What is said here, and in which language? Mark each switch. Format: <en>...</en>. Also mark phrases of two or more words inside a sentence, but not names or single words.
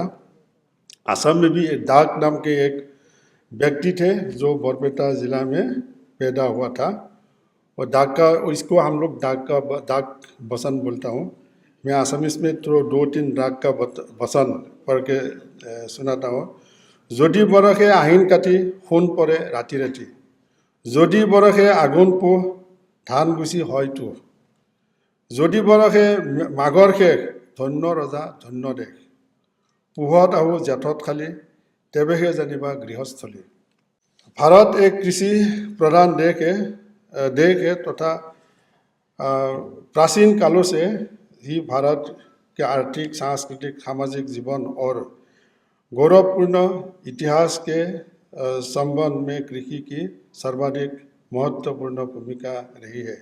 <hi>असम में भी दाग नाम के एक व्यक्ति थे जो बरपेटा जिला में पैदा हुआ था, और दाग का, इसको हम लोग दाग बसन बोलता हूँ। मैं आसामीस में तो 2-3 राग का बसन पढ़ के सुनाता हूँ।</hi> <as>যদি বৰষে আহিন কাটি সোণ পৰে ৰাতি ৰাতি, যদি বৰষে আঘোণ পুহ ধান গুচি হয়তো, যদি বৰষে মাঘৰ শেষ ধন্য ৰজা ধন্য দেশ, পুহত আহো জেঠত খালি তেৱেহে জানিবা গৃহস্থলী।</as> <hi>भारत एक कृषि प्रधान देश है तथा प्राचीन कालों से ही भारत के आर्थिक, सांस्कृतिक, सामाजिक जीवन और गौरवपूर्ण इतिहास के संबंध में कृषि की सर्वाधिक महत्वपूर्ण भूमिका रही है।</hi>